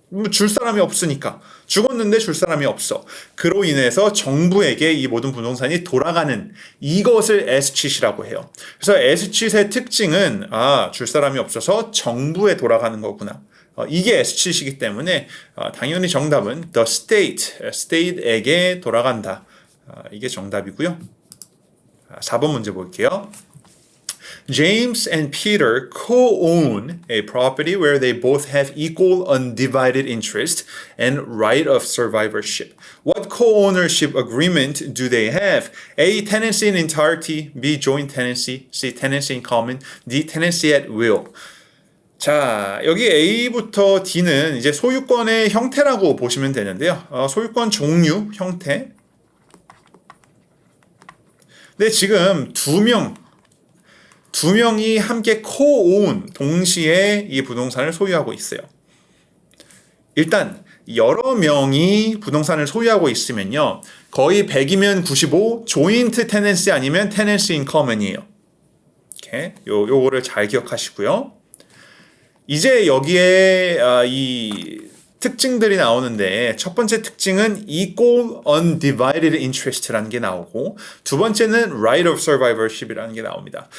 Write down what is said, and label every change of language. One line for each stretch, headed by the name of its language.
Korean: 줄 사람이 없으니까. 죽었는데 줄 사람이 없어. 그로 인해서 정부에게 이 모든 부동산이 돌아가는 이것을 에스칫이라고 해요. 그래서 에스칫의 특징은 줄 사람이 없어서 정부에 돌아가는 거구나. 이게 에스칫이기 때문에 당연히 정답은
English: the state
Korean: 에게 돌아간다. 이게 정답이고요. 4번 문제 볼게요.
English: James and Peter co-own a property where they both have equal undivided interest and right of survivorship. What co-ownership agreement do they have? A. Tenancy in entirety, B. Joint tenancy, C. Tenancy in common, D. Tenancy at will.
Korean: 자, 여기 A부터 D는 이제 소유권의 형태라고 보시면 되는데요. 소유권 종류, 형태. 근데 지금 두 명이 함께 co-own, 동시에 이 부동산을 소유하고 있어요. 일단 여러 명이 부동산을 소유하고 있으면요. 거의 100이면 95,
English: joint tenancy
Korean: 아니면
English: tenancy in common
Korean: 이에요. 이렇게 요거를 잘 기억하시고요. 이제 여기에 이 특징들이 나오는데 첫 번째 특징은
English: equal undivided interest
Korean: 라는 게 나오고 두 번째는
English: right of survivorship
Korean: 이라는 게 나옵니다.